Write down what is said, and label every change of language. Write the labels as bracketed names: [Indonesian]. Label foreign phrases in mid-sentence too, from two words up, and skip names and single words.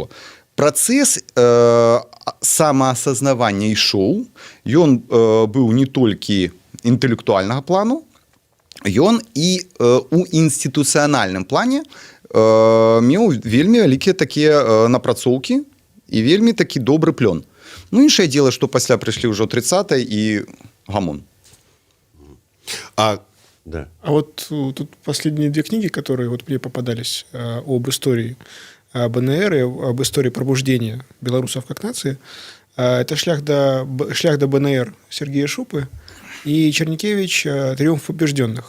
[Belarusian] Працэс самаасазнавання ішоў, ён быў не толькі інтэлектуальнага плану, ён і у інстытуцыянальным плане меў вельмі вялікія такія напрацоўкі і вельмі такі добры плён. Іншае дело, што пасля прыйшлі ўжо 30-е і гамон. [Russian] А вот тут последние 2 книги, которые вот мне попадались об истории БНР и об истории пробуждения белорусов как нации, это шлях до БНР Сергея Шупы и Чернякевич «Триумф побежденных».